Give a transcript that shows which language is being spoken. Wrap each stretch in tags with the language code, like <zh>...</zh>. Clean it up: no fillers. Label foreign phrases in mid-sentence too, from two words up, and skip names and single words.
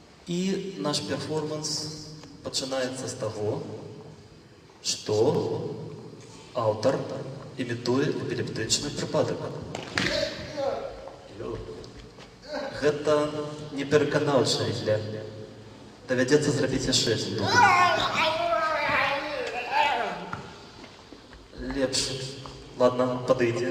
<uk>І наш перформанс починається з того, що автор імітує епілептичний припадок.</uk> <be>Гэта не пераканаўчая ідля. Давядзецца зрабіць яшчэ адзін дубль. Лепш. Ладно, падыдзе.</be>